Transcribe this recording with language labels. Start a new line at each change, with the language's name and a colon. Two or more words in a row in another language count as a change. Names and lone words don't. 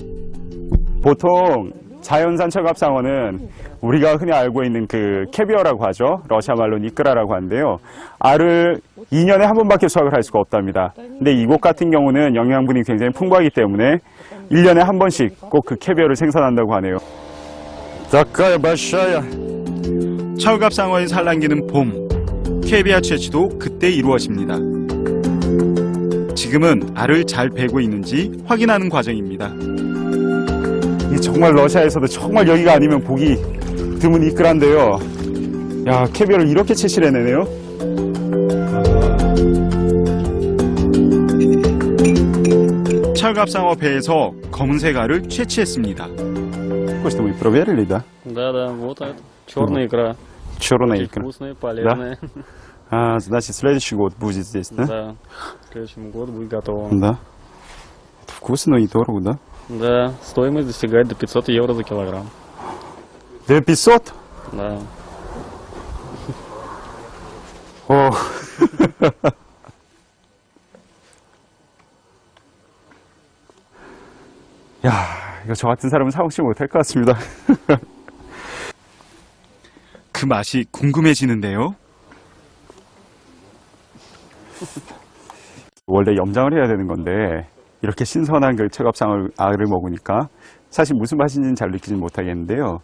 Korean: 보통 자연산 철갑상어는 우리가 흔히 알고 있는 그 캐비어라고 하죠. 러시아 말로 니크라라고 하는데요. 알을 2년에 한 번밖에 수확을 할 수가 없답니다. 근데 이곳 같은 경우는 영양분이 굉장히 풍부하기 때문에 1년에 한 번씩 꼭 그 캐비어를 생산한다고 하네요.
Russian: такая большая.
Korean: 철갑상어의 산란기는 봄, 캐비아 채취도 그때 이루어집니다. 지금은 알을 잘 베고 있는지 확인하는 과정입니다. 이 정말 러시아에서도 정말 여기가 아니면 보기 드문 이끌한데요. 야, 캐비어를 이렇게 채취를 해내네요. 철갑상어 배에서 검은색 알을 채취했습니다.
Russian: Что вы проверили, да? Да, вот это. Черная икра. Черная Очень икра. вкусная, полезная. А, значит, следующий год будет здесь, да? Да. В следующем году будет готово. Да. Это вкусно и дорого, да? Да, стоимость достигает до 500 евро за килограмм. 500? Да. О.
Korean: 야, 이거 저 같은 사람은 사 먹지 못할 것 같습니다. 그 맛이 궁금해지는데요. 원래 염장을 해야 되는 건데 이렇게 신선한 그 철갑상어 알을 먹으니까 사실 무슨 맛인지는 잘 느끼진 못하겠는데요.